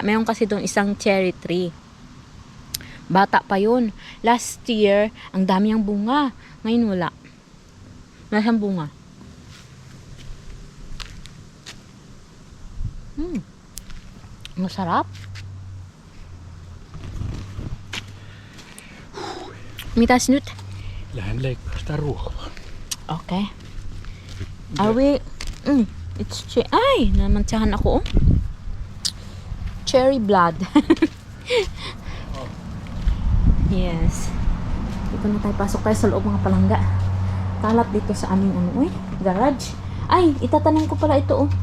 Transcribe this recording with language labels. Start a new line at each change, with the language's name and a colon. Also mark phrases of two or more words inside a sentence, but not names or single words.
Filipino: Mayroon kasi doon isang cherry tree. Bata pa yun.
English: Last year,
Filipino: ang dami ang bunga. Ngayon wala. Wala siyang bunga. Masarap.
Finnish: Mitäs nyt? Lähden leikkaa sitä ruokaa.
English: Okay. Are we...
Filipino: it's ay, namantsahan ako, oh.
English: Cherry blood.
Filipino: Yes. Dito na tayo. Pasok tayo sa loob mga palangga. Kalat dito sa aming garage. Ay, itatanim ko pala ito oh.